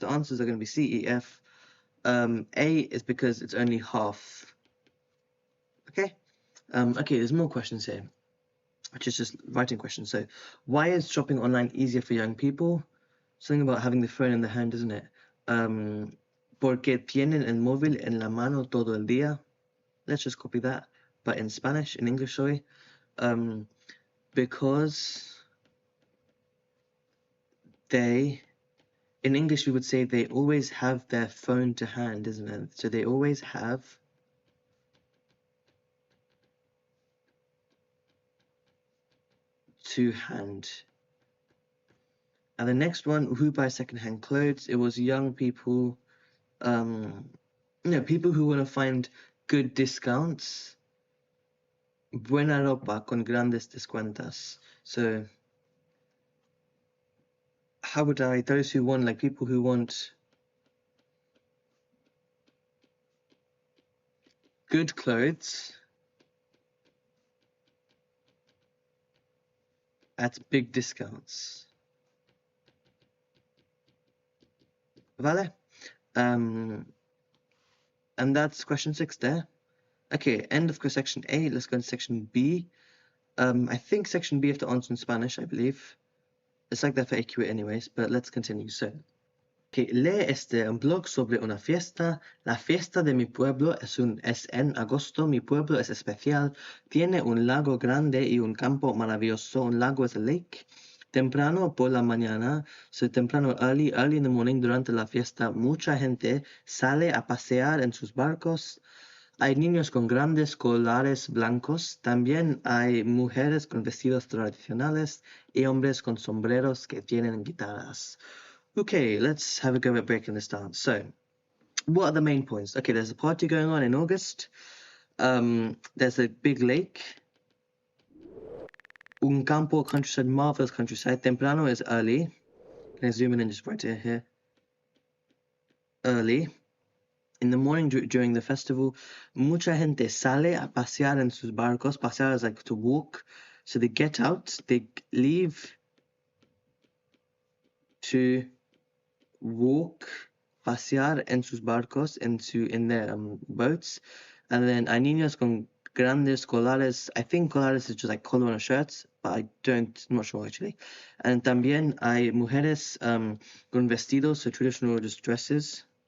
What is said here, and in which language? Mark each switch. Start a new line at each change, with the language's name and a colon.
English: The answers are going to be CEF. A is because it's only half. Okay. Okay. There's more questions here, which is just writing questions. So, why is shopping online easier for young people? Something about having the phone in the hand, isn't it?
Spanish: Porque tienen el móvil en la mano todo el día.
English: Let's just copy that, but in Spanish, in English, sorry. Because they, in English, we would say they always have their phone to hand, isn't it? So they always have to hand. And the next one, who buy secondhand clothes? It was young people, people who want to find good discounts.
Spanish: Buena ropa con grandes descuentos.
English: So, how would I, those who want, like people who want good clothes at big discounts. Vale? And that's question 6 there. Okay, end of section A. Let's go into section B. I think section B have to answer in Spanish, I believe. It's like that for AQA anyways, but let's continue.
Spanish: So, okay, lee un blog sobre una fiesta. La fiesta de mi pueblo es en agosto. Mi pueblo es especial. Tiene un lago grande y un campo maravilloso. Un lago es
English: a lake.
Spanish: Temprano por la mañana, so temprano,
English: early in the morning,
Spanish: durante la fiesta, mucha gente sale a pasear en sus barcos. Hay niños con grandes collares blancos. También hay mujeres con vestidos tradicionales y hombres con sombreros que tienen guitarras.
English: Okay, let's have a go at breaking this down. So, what are the main points? Okay, there's a party going on in August. There's a big lake.
Spanish: Un campo,
English: countryside, marvelous countryside. Temprano is early. Can I zoom in and just write it here? Early. In the morning during the festival,
Spanish: mucha gente sale a pasear en sus barcos.
English: Pasear is like to walk. So they get out, they leave to walk,
Spanish: pasear en sus barcos,
English: in their boats. And then
Spanish: hay niños con grandes collares.
English: I think collares is just like collar on a shirt, but I'm not sure actually. And
Spanish: también hay mujeres con vestidos,
English: so traditional just dresses.